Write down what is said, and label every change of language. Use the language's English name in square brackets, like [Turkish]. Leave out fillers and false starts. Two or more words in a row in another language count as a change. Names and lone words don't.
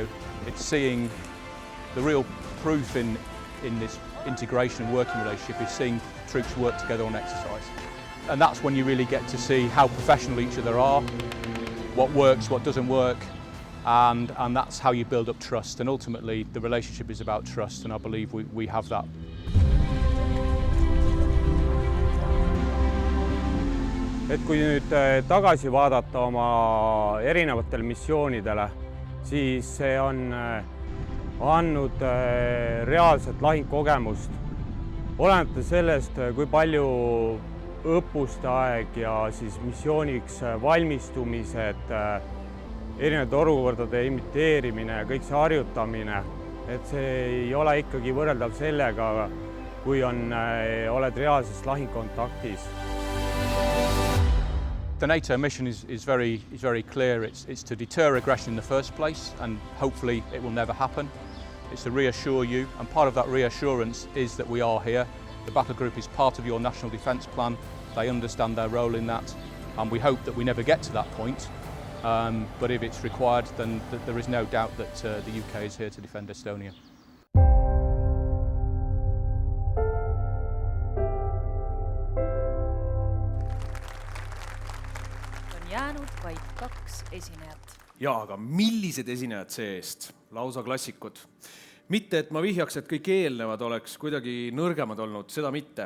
[English] It's seeing the real proof in this integration and working relationship is seeing troops work together on exercise. And that's when you really get to see how professional each other are, what works, what doesn't work, and that's how you build up trust. And ultimately, the relationship is about trust, and I believe we have that. [Estonian] Et kui nüüd tagasi vaadata oma erinevatele missioonidele, siis see on andnud reaalset lahingkogemust. Olenevalt sellest, kui palju õppuste aeg ja siis missiooniks valmistumised, erinevate olukordade imiteerimine, kõik see harjutamine, et see ei ole ikkagi võrreldav sellega, kui oled reaalses lahingkontaktis. [English] The NATO mission is very clear. It's to deter aggression in the first place, and hopefully it will never happen. It's to reassure you, and part of that reassurance is that we are here. The battle group is part of your national defence plan. They understand their role in that, and we hope that we never get to that point. But if it's required, then there is no doubt that the UK is here to defend Estonia. [Estonian] Jäänud vaid 2 esinejat. Jaa, aga millised esinejad see-eest? Lausa klassikud. Mitte, et ma vihjaks, et kõik eelnevad oleks kuidagi nõrgemad olnud, seda mitte.